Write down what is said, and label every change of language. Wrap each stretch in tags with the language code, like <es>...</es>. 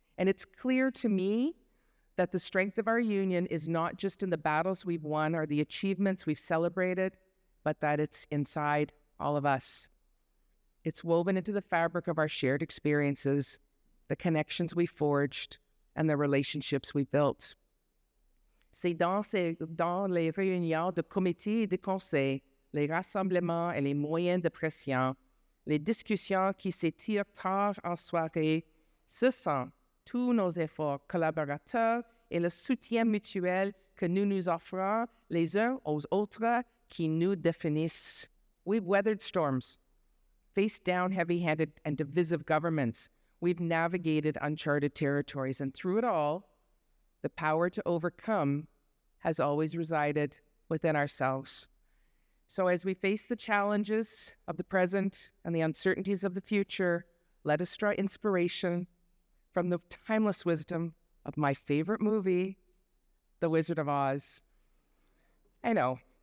<en>And it's clear to me that the strength of our union is not just in the battles we've won or the achievements we've celebrated, but that it's inside all of us. It's woven into the fabric of our shared experiences, the connections we forged, and the relationships we built.</en> <fr>C'est dans les réunions de comités et de conseils, les rassemblements et les moyens de pression, les discussions qui s'étirent tard en soirée, ce sont tous nos efforts collaborateurs et le soutien mutuel que nous nous offrons les uns aux autres qui nous définissent.</fr> <en>We've weathered storms, faced down heavy-handed and divisive governments. We've navigated uncharted territories, and through it all, the power to overcome has always resided within ourselves. So as we face the challenges of the present and the uncertainties of the future, let us draw inspiration from the timeless wisdom of my favorite movie, The Wizard of Oz. I know.</en>